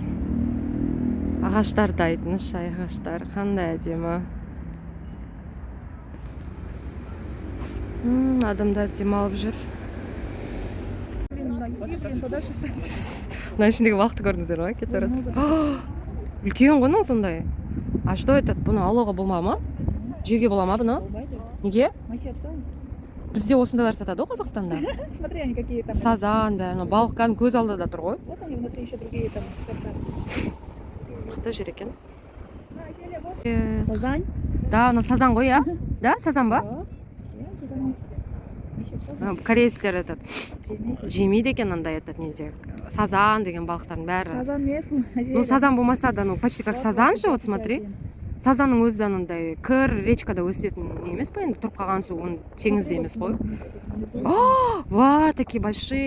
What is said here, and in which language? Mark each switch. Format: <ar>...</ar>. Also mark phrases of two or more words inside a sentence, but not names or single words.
<kk>Ағаштарды айтыңызшы, ағаштар қандай әдемі. Адамдар демалып жүр. Мына ішіндегі балықты көрдіңіздер ма? Кетіп барады. Үлкен ғой сондай.</kk> <ru>А что это?</ru> <kk>Бұны алуға болма ма? Жеуге бола ма бұны? Неге? Бізде осындайлар сатады ғой Қазақстанда.</kk> <ru>Смотри, они какие там.</ru> <kk>Сазан, бәрі, балық кәдімгі көз алдыда тұр ғой.</kk> <ru>Вот они внутри еще другие там сорта.</ru> <kk>Мықты жер екен. Сазань? Да, мына сазан ғой, иә? Да, сазан ба? Корейстер этот жемейді екен андай этот неде. Сазан деген балықтардың бәрі.</kk> <ru>Сазан местный.</ru> <kk>Ну, сазан болмаса да,</kk> <ru>ну, почти как сазан же, вот смотри.</ru> <kk>Сазанның өзі анандай кір речкада өсетін не емес па енді, тұрып қалған су, оны теңізде емес қой.</kk> <ru>Ва, такие большие.</ru>